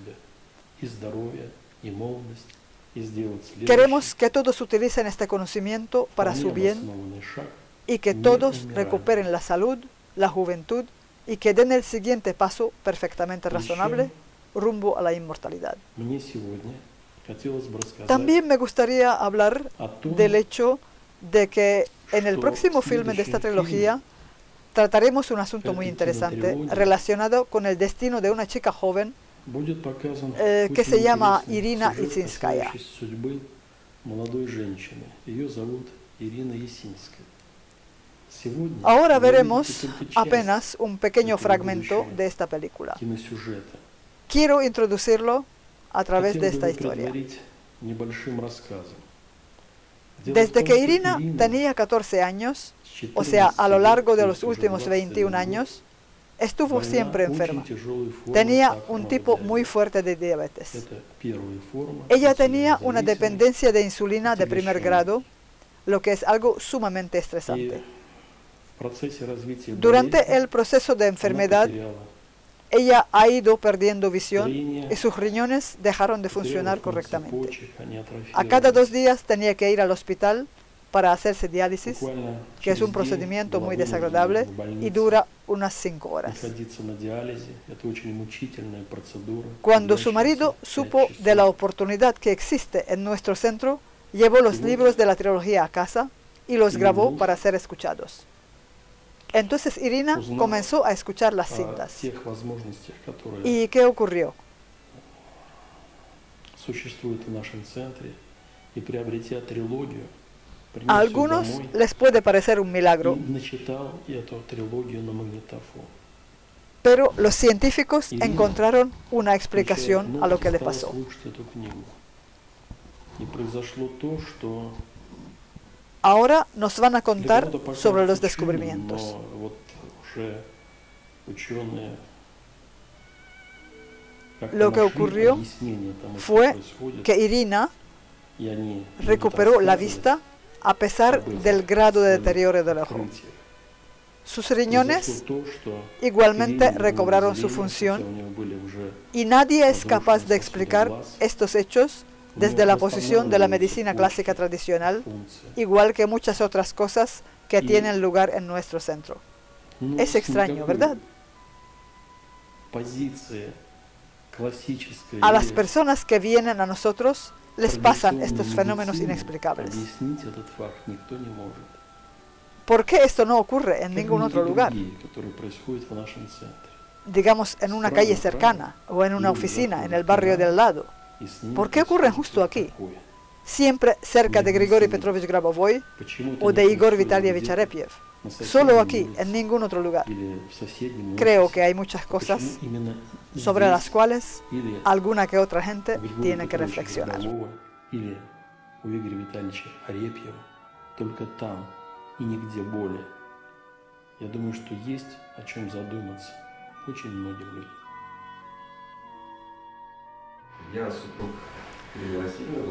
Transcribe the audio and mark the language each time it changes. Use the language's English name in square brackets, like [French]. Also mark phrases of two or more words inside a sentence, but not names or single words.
[Spanish] Queremos que todos utilicen este conocimiento para su bien y que todos recuperen la salud, la juventud y que den el siguiente paso perfectamente razonable rumbo a la inmortalidad. [Russian] хотелось бы рассказать [Spanish] También me gustaría hablar [Russian] о том, [Spanish] del hecho de que en el [Russian] что [Spanish] próximo [Russian] в [Spanish] filme de esta [Russian] следующем [Spanish] trilogía trataremos un asunto muy [Russian] этой [Spanish] interesante [Russian] кинотрилогии [Spanish] relacionado con el destino de una chica joven [Russian] будет показан [Spanish] que [Russian] очень [Spanish] se llama [Russian] интересный [Spanish] Irina [Russian] сюжет, [Spanish] Isinskaya. [Russian] касающийся судьбы молодой женщины. Ее зовут Ирина Есинская. Сегодня [Spanish] Ahora [Russian] вы увидите [Spanish] veremos [Russian] только часть [Spanish] apenas un pequeño [Russian] этого [Spanish] fragmento [Russian] будущего [Spanish] de esta película. [Russian] киносюжета. [Spanish] Quiero introducirlo a través de [Russian] Хотел бы [Spanish] esta [Russian] его [Spanish] historia. [Russian] предварить небольшим рассказом. Дело в [Spanish] Desde [Russian] том, [Spanish] que [Russian] что [Spanish] Irina [Russian] Ирина [Spanish] tenía 14 años, [Russian] с [Spanish] o sea, a lo [Russian] 14 [Spanish] largo de [Russian] лет, [Spanish] los [Russian] то есть уже [Spanish] últimos 21 [Russian] 21 [Spanish] años, estuvo [Russian] больна [Spanish] siempre [Russian] очень [Spanish] enferma. [Russian] тяжелой формой [Spanish] Tenía [Russian] сахарного [Spanish] un tipo muy [Russian] диабета. [Spanish] fuerte de diabetes. [Russian] Это первая форма [Spanish] Ella tenía una [Russian] инсулинозависимой. [Spanish] dependencia de insulina de primer [Russian] отягощенной. [Spanish] grado, lo que es algo sumamente [Russian] И [Spanish] estresante. [Russian] в процессе развития [Spanish] Durante [Russian] болезни [Spanish] el proceso de [Russian] она [Spanish] enfermedad, [Russian] потеряла [Spanish] ella ha ido perdiendo visión [Russian] зрение, [Spanish] y sus riñones dejaron de [Russian] потеряла [Spanish] funcionar [Russian] функции [Spanish] correctamente. [Russian] почек, они [Spanish] A cada 2 [Russian] атрофировались. [Spanish] días tenía que ir al hospital para hacerse diálisis, [Russian] Буквально [Spanish] que es [Russian] через [Spanish] un [Russian] день [Spanish] procedimiento [Russian] была [Spanish] muy [Russian] вынуждена [Spanish] desagradable [Russian] в [Spanish] y [Russian] больнице [Spanish] dura unas 5 horas. [Russian] находиться на диализе. Это очень мучительная процедура. [Spanish] Cuando su [Russian] длящаяся [Spanish] marido [Russian] 5 [Spanish] supo de la [Russian] часов. [Spanish] oportunidad que existe en nuestro centro, llevó los libros de la trilogía a casa y los grabó para ser escuchados. Entonces Irina comenzó a escuchar las [Russian] О [Spanish] cintas. [Russian] тех возможностях, которые [Spanish] ¿Y qué ocurrió? [Russian] существуют в нашем центре, и приобретя трилогию, принес [Spanish] A [Russian] ее [Spanish] algunos [Russian] домой [Spanish] les puede parecer un milagro, [Russian] и начитал эту трилогию на магнитофон. [Spanish] pero los científicos [Russian] Irina [Spanish] encontraron una [Russian] Включая [Spanish] explicación a lo [Russian] ноты, [Spanish] que le [Russian] стала [Spanish] pasó. [Russian] слушать эту книгу. И произошло то, что [Spanish] Ahora nos van a [Russian] для [Spanish] contar [Russian] кого-то покажется [Spanish] sobre los [Russian] чудом, [Spanish] descubrimientos. [Russian] но вот уже ученые как-то [Spanish] Lo que [Russian] нашли [Spanish] ocurrió [Russian] объяснение тому, что [Spanish] fue [Russian] происходит, [Spanish] que Irina [Russian] и они будут [Spanish] recuperó la [Russian] рассказывать [Spanish] vista a pesar [Russian] об этих [Spanish] del grado de [Russian] своих [Spanish] deterioro del ojo. [Russian] открытиях. [Spanish] Sus [Russian] Произошло [Spanish] riñones [Russian] то, что [Spanish] igualmente [Russian] Ирине вернулось [Spanish] recobraron su [Russian] зрение, [Spanish] función [Russian] хотя у нее были уже [Spanish] y nadie es [Russian] разрушены [Spanish] capaz de [Russian] сосуды [Spanish] explicar [Russian] глаз, [Spanish] estos hechos [Russian] у нее [Spanish] desde la posición de la [Russian] восстанавливаются [Spanish] medicina clásica [Russian] почки, [Spanish] tradicional, [Russian] функции. [Spanish] igual que muchas otras cosas que Y- tienen lugar en nuestro centro. [Russian] Ну, [Spanish] Es [Russian] с [Spanish] extraño, [Russian] никакой [Spanish] ¿verdad? [Russian] позиции классической [Spanish] A las [Russian] или [Spanish] personas que vienen a nosotros les pasan [Russian] традиционной [Spanish] estos fenómenos [Russian] медицины [Spanish] inexplicables. [Russian] объяснить этот факт никто не может. [Spanish] ¿Por qué esto no ocurre en [Russian] Как [Spanish] ningún [Russian] и [Spanish] otro lugar? [Russian] другие, которые происходят в нашем центре. [Spanish] Digamos, en una calle cercana o en una oficina, en el barrio del lado. [Russian] И с ними [Spanish] ¿Por qué ocurren [Russian] происходит [Spanish] justo [Russian] что-то [Spanish] aquí? [Russian] такое. [Spanish] Siempre cerca de Grigory Petrovich Grabovoi [Russian] Почему это [Spanish] o [Russian] не [Spanish] de Igor [Russian] происходит [Spanish] Vitalievich [Russian] где-то [Spanish] Arepiev. [Russian] на [Spanish] Solo [Russian] соседней [Spanish] aquí, [Russian] улице [Spanish] en ningún otro lugar. [Russian] или в соседнем [Spanish] Creo [Russian] офисе? [Spanish] que hay muchas [Russian] Почему [Spanish] cosas [Russian] именно [Spanish] sobre las [Russian] здесь [Spanish] cuales [Russian] или [Spanish] alguna que otra gente [Russian] у Григория [Spanish] tiene que [Russian] Петровича [Spanish] reflexionar. [Russian] Грабового или у Игоря Витальевича Арепьева, только там и нигде более. Я думаю, что есть о чем задуматься очень многим людям. Я супруг Ирины Васильевны.